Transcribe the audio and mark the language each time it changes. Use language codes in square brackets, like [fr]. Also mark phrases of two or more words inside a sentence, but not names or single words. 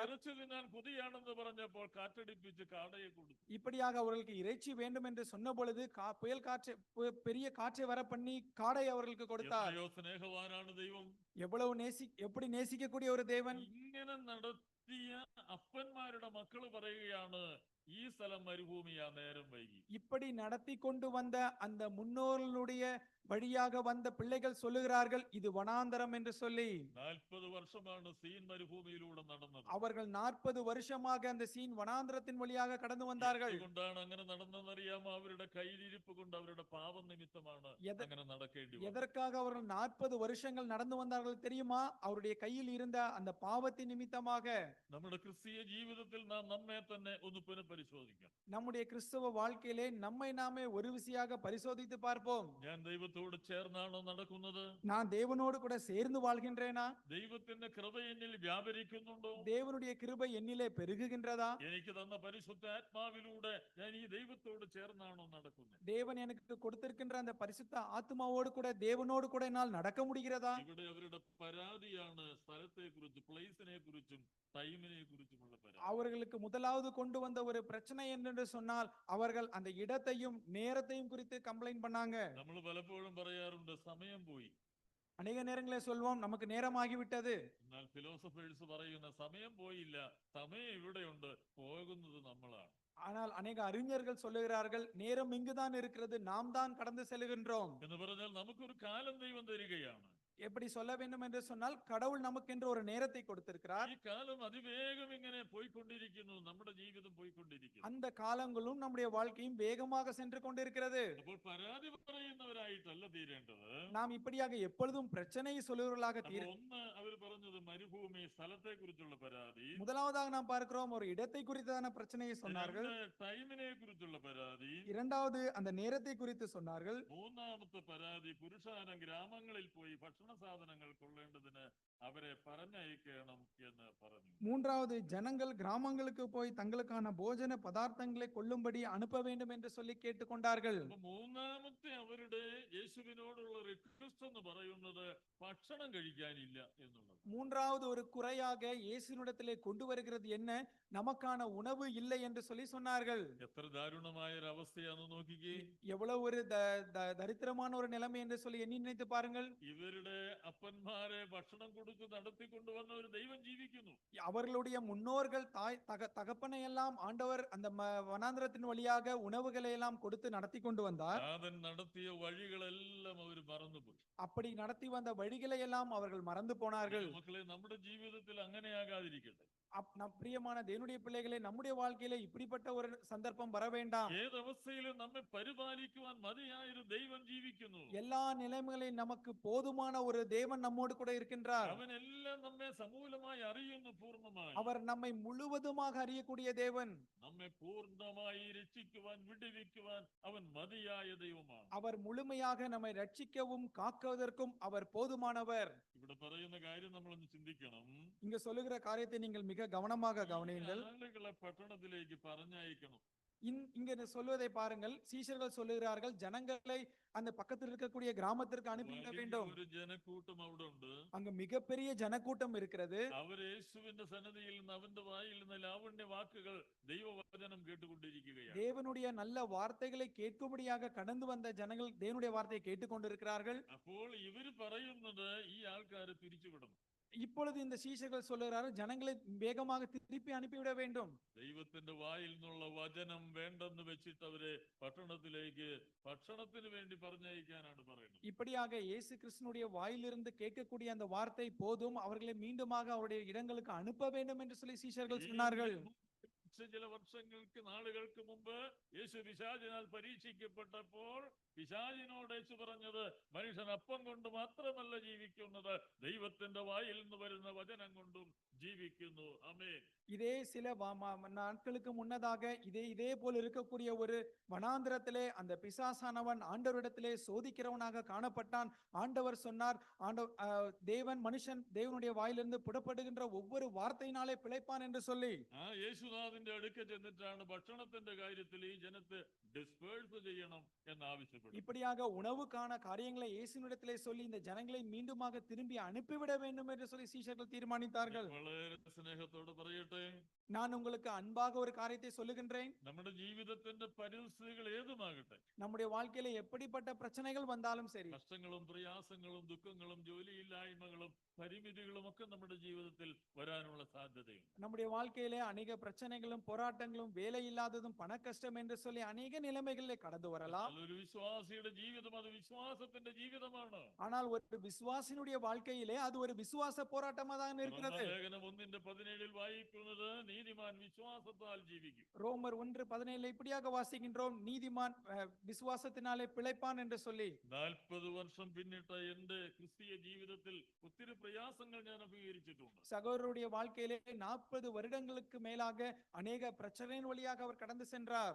[ml] ഇറച്ചി തിന്നാൻ കൊതിയാണെന്ന് പറഞ്ഞപ്പോൾ കാറ്റടിപ്പിച്ച് കാടയെ കൊടുത്തു. [ta] இப்படியாக அவர்களுக்கு இறைச்சி வேண்டும் என்று சொன்ன பொழுது புயல் காற்றை பெரிய காற்றை வர பண்ணி காடை அவர்களுக்கு கொடுத்தார். [ml] എത്രയോ സ്നേഹവാനാണ് ദൈവം. [ta] எப்படி நேசிக்கக்கூடிய ஒரு தேவன். [ml] ഇങ്ങനെ നടത്തിയ അപ്പന്മാരുടെ മക്കള് പറയുകയാണ്, ഈ സ്ഥലം മരുഭൂമിയാ, നേരം വൈകി. [ta] இப்படி நடத்தி கொண்டு வந்த அந்த முன்னோர்களுடைய வழியாக வந்த பிள்ளைகள் சொல்லுகிறார்கள், இது வனாந்தரம் என்று சொல்லி. [ml] 40 വർഷമാണ് സീൻ മരുഭൂമിയിലൂടെ നടന്നത്. [ta] அவர்கள் 40 வருஷமாக அந்த சீன் வனாந்தரத்தின் வழியாக கடந்து வந்தார்கள். [ml] എന്തുകൊണ്ടാണ് അങ്ങനെ നടന്നതെന്നറിയാമോ? അവരുടെ കയ്യിലിരിപ്പ് കൊണ്ട്, അവരുടെ പാപം നിമിത്തമാണ് അങ്ങനെ നടക്കേണ്ടി വന്നത്. [ta] எதற்காக அவர்கள் 40 வருஷங்கள் நடந்து வந்தார்கள் தெரியுமா? அவருடைய கையில் இருந்த அந்த பாவத்தின் நிமித்தமாக. [ml] നമ്മുടെ ക്രിസ്തീയ ജീവിതത്തിൽ നാം നമ്മെ തന്നെ ഒന്ന് പുനഃപരിശോധിക്കണം. [ta] நம்முடைய கிறிஸ்தவ வாழ்க்கையிலே நம்மை நாமே ஒரு விசையாக பரிசோதித்து பார்ப்போம். [ml] ഞാൻ ദൈവത്തോട് ചേർന്നാണോ നടക്കുന്നത്? [ta] நான் தேவனோடு கூட சேர்ந்து வாழ்கின்றேனா? [ml] ദൈവത്തിന്റെ കൃപ എന്നിൽ വ്യാപരിക്കുന്നുണ്ടോ? [ta] தேவனுடைய கிருபை എന്നിலே பெருகுகின்றதா? [ml] എനിക്ക് തന്ന പരിശുദ്ധാത്മാവിലൂടെ ഞാൻ ഈ ദൈവത്തോട് ചേർന്നാണോ നടക്കുന്നത്? [ta] தேவன் எனக்கு கொடுத்திருக்கின்ற அந்த பரிசுத்த ஆத்மாவோடு கூட தேவனோடு கூட என்னால் நடக்க முடிகிறதா? [ml] ഇവിടെ അവരുടെ പരാതിയാണ് സ്ഥലത്തെ കുറിച്ച്, പ്ലേസിനെ കുറിച്ചും ടൈമിനെ കുറിച്ചുമുള്ള പരാതി. [ta] அவர்களுக்கு முதலாவது கொண்டு வந்த ஒரு பிரச்சனை என்று சொன்னால், அவர்கள் அந்த இடத்தையும் நேரத்தையும் குறித்து கம்ப்ளைண்ட் பண்ணாங்க. [ml] നമ്മൾ പലപ്പോഴും പറയാറുണ്ട്, സമയം പോയി. [ta] அநேக நேரங்களே சொல்வோம், நமக்கு நேரமாகிவிட்டது. [ml] എന്നാൽ ഫിലോസഫേഴ്സ് പറയുന്ന സമയം പോയില്ല, സമയം ഇവിടെയുണ്ട്, പോകുന്നത് നമ്മളാണ്. [ta] ஆனால் அநேக அறிஞர்கள் சொல்லுகிறார்கள், நேரம் இங்குதான் இருக்கிறது, நாம் தான் கடந்து செல்கின்றோம் [ml] എന്ന് പറഞ്ഞാൽ നമുക്കൊരു കാലം ദൈവം തരികയാണ്. [ta] எப்படி சொல்ல வேண்டும் என்று சொன்னால், கடவுள் நமக்கென்று ஒரு நேரத்தை கொடுத்திருக்கிறார். [ml] ഈ കാലം അതിവേഗം ഇങ്ങനെ പോയിക്കൊണ്ടിരിക്കുന്നു, നമ്മുടെ ജീവിതം പോയിക്കൊണ്ടിരിക്കുന്നു. [ta] அந்த காலங்களும் நம்முடைய வாழ்க்கையும் வேகமாக சென்று கொண்டிருக்கிறது. [ml] അപ്പോൾ പരാതി പറയുന്നവരായിട്ടല്ല തീരേണ്ടത്. [ta] நாம் இப்படியாக எப்பொழுதும் பிரச்சனையை சொல்லுவர்களாக [ml] ഒന്ന് അവർ പറഞ്ഞത് മരുഭൂമി, സ്ഥലത്തെ കുറിച്ചുള്ള പരാതി. [ta] முதலாவதாக நாம் பார்க்கிறோம், ஒரு இடத்தை குறித்தான பிரச்சனையை சொன்னார்கள். [ml] ടൈമിനെ കുറിച്ചുള്ള പരാതി. [ta] இரண்டாவது அந்த நேரத்தை குறித்து சொன்னார்கள். [ml] മൂന്നാമത്തെ പരാതി, പുരുഷാരം ഗ്രാമങ്ങളിൽ പോയി ഭക്ഷണ സാധനങ്ങൾ കൊള്ളേണ്ടതിന് അവരെ പറഞ്ഞയക്കണം എന്ന് പറഞ്ഞു. [ta] மூன்றாவது, ஜனங்கள் கிராமங்களுக்கு போய் தங்களுக்கான போஜன பதார்த்தங்களை கொள்ளும்படி அனுப்ப வேண்டும் என்று சொல்லி கேட்டுக்கொண்டார்கள். [ml] മൂന്നാമത്തെ അവരുടെ യേശുവിനോടുള്ള റിക്വസ്റ്റ് എന്ന് പറയുന്നത് ഭക്ഷണം കഴിക്കാനില്ല എന്നുള്ളത്. [ta] மூன்றாவது ஒரு குறையாக இயேசுவினிடத்திலே கொண்டு வருகிறது என்ன? நமக்கான உணவு இல்லை என்று சொல்லி சொன்னார்கள். [ml] എത്ര ദാരുണമായ ഒരു അവസ്ഥയാണെന്ന് നോക്കിക്കേ. [ta] எவ்வளவு ஒரு தரித்திரமான ஒரு நிலைமை என்று சொல்லி எண்ணி நினைத்து பாருங்கள். [ml] ഇവരുടെ അപ്പന്മാരെ ഭക്ഷണം കൊടുത്ത് നടത്തിക്കൊണ്ടുവന്ന ഒരു ദൈവം ജീവിക്കുന്നു. [ta] அவர்களுடைய முன்னோர்கள் தகப்பனை எல்லாம் ஆண்டவர் அந்த வனாந்திரத்தின் வழியாக உணவுகளை எல்லாம் கொடுத்து நடத்தி கொண்டு வந்தார். [ml] അവൻ നടത്തിയ വഴികളെല്ലാം അവർ മറന്നുപോയി. [ta] அப்படி நடத்தி வந்த வழிகளை எல்லாம் அவர்கள் மறந்து போனார்கள். [ml] മക്കളെ, നമ്മുടെ ജീവിതത്തിൽ അങ്ങനെയാകാതിരിക്കട്ടെ. [ta] பிரியமான தேவனுடைய பிள்ளைகளே, நம்முடைய வாழ்க்கையில இப்படிப்பட்ட ஒரு சந்தர்ப்பம் வர வேண்டாம். [ml] ഏതവസ്ഥയിലും നമ്മെ പരിപാലിക്കുവാൻ മതിയായ ഒരു ദൈവം ജീവിക്കുന്നു. [ta] எல்லா நிலைமைகளையும் நமக்கு போதுமான ஒரு தேவன் நம்மோடு கூட இருக்கின்றார். [ml] അവൻ എല്ലാം നമ്മെ സമൂലമായി അറിയുന്നു, പൂർണ്ണമായി. [ta] அவர் நம்மை முழுவதுமாக அறியக்கூடிய தேவன். [ml] നമ്മെ പൂർണ്ണമായി രക്ഷിക്കുവാൻ, വിടുവിക്കുവാൻ അവൻ മതിയായ ദൈവമാണ്. [ta] அவர் முழுமையாக நம்மை ரட்சிக்கவும் காக்குவதற்கும் அவர் போதுமானவர். [ml] ഇവിടെ പറയുന്ന കാര്യം നമ്മളൊന്ന് ചിന്തിക്കണം. [ta] இங்க சொல்லுகிற காரியத்தை நீங்கள் மிக கவனமாக கவனியுங்கள். [ml] ആളുകളെ പട്ടണത്തിലേക്ക് പറഞ്ഞയക്കണം. [ta] இங்க சொல்வதை பாருங்கள். சீஷர்கள் சொல்லுகிறார்கள், ஜனங்களை அந்த பக்கத்தில் இருக்கக்கூடிய கிராமத்திற்கு அனுப்பிவிட [ml] വലിയ [ta] வேண்டும். [ml] ഒരു ജനക്കൂട്ടം അവിടെ ഉണ്ട്. [ta] அங்க மிகப்பெரிய ஜனக்கூட்டம் இருக்கிறது. [ml] അവർ യേശുവിന്റെ സന്നദ്ധിയിൽ നിന്ന് അവന്റെ വായിൽ നിന്ന് ലാവണ്യ വാക്കുകൾ ദൈവവചനം കേട്ടുകൊണ്ടിരിക്കുകയാണ്. [ta] தேவனுடைய நல்ல வார்த்தைகளை கேட்கும்படியாக கடந்து வந்த ஜனங்கள் தேவனுடைய வார்த்தையை கேட்டுக்கொண்டிருக்கிறார்கள். [ml] അപ്പോൾ ഇവര് പറയുന്നത് ഈ ആൾക്കാരെ പിരിച്ചുവിടണം. [ta] இப்பொழுது இந்த சீஷர்கள் சொல்லுகிறார்கள், ஜனங்களை வேகமாக திருப்பி அனுப்பிவிட வேண்டும். [ml] ദൈവത്തിന്റെ വായിൽ നിന്നുള്ള വചനം വേണ്ടെന്ന് വെച്ചിട്ട് അവരെ പട്ടണത്തിലേക്ക് ഭക്ഷണത്തിന് വേണ്ടി പറഞ്ഞയക്കാനാണ് പറയുന്നത്. [ta] இப்படியாக இயேசு கிறிஸ்துனுடைய வாயிலிருந்து கேட்கக்கூடிய அந்த வார்த்தை போதும், அவர்களை மீண்டுமாக அவருடைய இடங்களுக்கு அனுப்ப வேண்டும் என்று சொல்லி சீஷர்கள் சொன்னார்கள். [ml] ചില വർഷങ്ങൾക്ക് നാളുകൾക്ക് മുമ്പ് യേശു പിശാചിനാൽ പരീക്ഷിക്കപ്പെട്ടപ്പോൾ പിശാചിനോട് യേശു പറഞ്ഞത്, മനുഷ്യൻ അപ്പം കൊണ്ട് മാത്രമല്ല ജീവിക്കുന്നത്, ദൈവത്തിന്റെ വായിൽ നിന്ന് വരുന്ന വചനം കൊണ്ടും ജീവിക്കുന്നു. ആമേൻ. [ta] இதே சில நாட்களுக்கு முன்னதாக இதே போல் இருக்கக்கூடிய ஒரு வனாந்திரத்திலே அந்த பிசாசானவன் ஆண்டவரிடத்திலே சோதிக்கிறவனாக காணப்பட்டான். ஆண்டவர் சொன்னார், தேவன் மனுஷன் தேவனுடைய வாயிலிருந்து புறப்படுகின்ற ஒவ்வொரு வார்த்தையினாலே பிழைப்பான் என்று சொல்லி [ml] യേശുനാഥന്റെ അടുക്ക ചെന്നിട്ടാണ് ഭക്ഷണത്തിന്റെ കാര്യത്തിൽ ഈ ജനത്തെ ഡിസ്പേഴ്സ് ചെയ്യണം എന്ന് ആവശ്യപ്പെട്ടു. [ta] இப்படியாக உணவுக்கான காரியங்களை இயேசுவிடத்திலே சொல்லி இந்த ஜனங்களை மீண்டுமாக திரும்பி அனுப்பிவிட வேண்டும் என்று சொல்லி சீஷர்கள் தீர்மானித்தார்கள். [ml] വളരെ സ്നേഹത്തോടെ പറയട്ടെ, [ta] நான் உங்களுக்கு அன்பாக ஒரு காரியத்தை சொல்லுகின்றேன். [ml] നമ്മുടെ ജീവിതത്തിന്റെ പരിസ്ഥിതികൾ ഏതുമാകട്ടെ, [ta] நம்முடைய வாழ்க்கையில எப்படிப்பட்ட பிரச்சனைகள் வந்தாலும் சரி, [ml] കഷ്ടങ്ങളും പ്രയാസങ്ങളും ദുഃഖങ്ങളും ജോലിയില്ലായ്മകളും പരിമിതികളും ഒക്കെ നമ്മുടെ ജീവിതത്തിൽ വരാനുള്ള സാധ്യതയുണ്ട്. [ta] நம்முடைய வாழ்க்கையிலே அநேக பிரச்சனைகளும் போராட்டங்களும் வேலை இல்லாததும் பண கஷ்டம் என்று சொல்லி அநேக நிலைமைகளிலே கடந்து வரலாம். [ml] ഒരു വിശ്വാസിയുടെ ജീവിതം അത് വിശ്വാസത്തിന്റെ ജീവിതമാണ്. [ta] ஆனால் ஒரு விசுவாசினுடைய வாழ்க்கையிலே அது ஒரு விசுவாச போராட்டமா தான் இருக்கிறது. [ml] ലേഖനം 1:17 വായിക്കുന്നത്, നീതിമാൻ വിശ്വാസത്താൽ ജീവിക്കും. [ta] ரோமர் 1:17 இப்படியாக வாசிக்கின்றோம், நீதிமான் விசுவாசத்தினாலே பிழைப்பான் என்று சொல்லி. [ml] 40 വർഷം പിന്നിട്ട എന്റെ ക്രിസ്തീയ ജീവിതത്തിൽ ഒത്തിരി പ്രയാസങ്ങൾ ഞാൻ അഭിമുഖീകരിച്ചിട്ടുണ്ട്. [ta] சகோதரருடைய வாழ்க்கையிலே 40 வருடங்களுக்கு மேலாக அநேக பிரச்சனையின் வழியாக அவர் கடந்து சென்றார்.